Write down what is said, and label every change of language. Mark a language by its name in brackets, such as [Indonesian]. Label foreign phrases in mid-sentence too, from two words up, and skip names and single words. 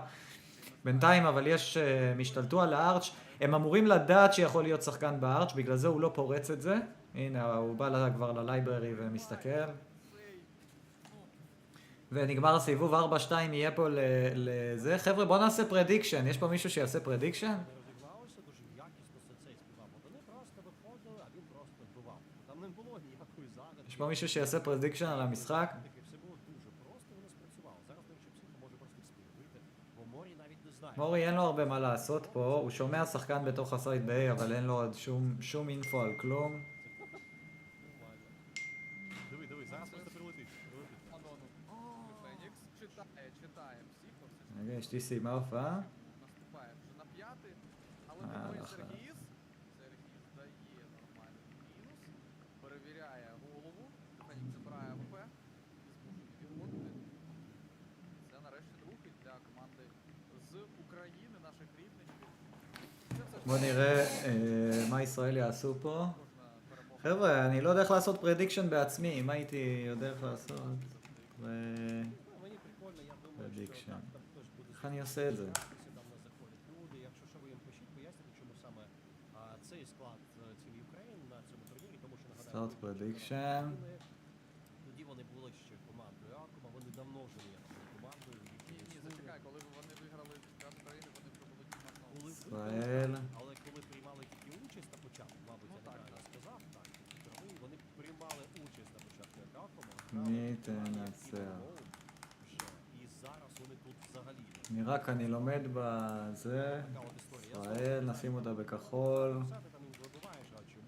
[Hebrew] בינתיים אבל יש, משתלטו על הארץ', הם אמורים לדעת שיכול להיות שחקן בארץ', בגלל זה הוא לא פורץ את זה. הנה, הוא בא כבר ללייבררי ומסתכל. ונגמר הסיבוב 4-2, יהיה פה לזה. חבר'ה, בואו נעשה פרדיקשן. יש פה מישהו שיעשה פרדיקשן? [Ukrainian] Розігналося, дуже якісно все це співав. Вони просто виходили, а він просто вбивав. Там не було ніякої загадки. [Hebrew] יש פה מישהו שיעשה פרדיקשן על המשחק? [Ukrainian] Таке все було дуже просто, воно спрацювало. Зараз, до речі, психо може просто вийти, бо Морі навіть не знає. [Hebrew] מורי אין לו הרבה מה לעשות פה, הוא שומע שחקן בתוך הסייט ב-A, אבל אין לו עוד שום אינפו על כלום. [Ukrainian] Диви, диви, зараз просто прилетить. Фенікс читає всіх, [Hebrew] רגע, אשתי סיימה הופעה. [Ukrainian] наступає вже на п'ятий, але пінує Сергіс. Сергіс дає нормальний мінус, перевіряє голову, Фенікс забирає АВП і змушує відходити. Це нарешті другий для команди з України, наших рідничів. Це все ж [Hebrew] בוא נראה מה ישראל יעשו פה. חבר'ה, אני לא יודע איך לעשות פרדיקשן בעצמי, אם הייתי יודע איך לעשות [Ukrainian] Мені прикольно, я думаю, що [Hebrew] פרדיקשן. [Ukrainian] так там хтось буде [Hebrew] איך אני עושה את זה? [Ukrainian] давно заходять люди. Якщо що, ви їм пишіть, поясніть, чому саме цей склад Team Ukraine на цьому турнірі, тому що нагадаю, [English] Start prediction. [Ukrainian] тоді вони були ще командою Акума, вони давно вже є командою. ні, зачекай, коли вони виграли чемпіонат України, вони вже були Коли [Hebrew] ישראל. [Ukrainian] але коли приймали тільки участь на початку, мабуть, я неправильно сказав, так, вони приймали участь на початку як Акума, [Hebrew] מי תנצח? [Ukrainian] і зараз вони тут взагалі. [Hebrew] אני רק, אני לומד בזה. [Ukrainian] Така от історія. Я [Hebrew] ישראל, נשים אותה בכחול. [Ukrainian] Ти там їм забуваєш, а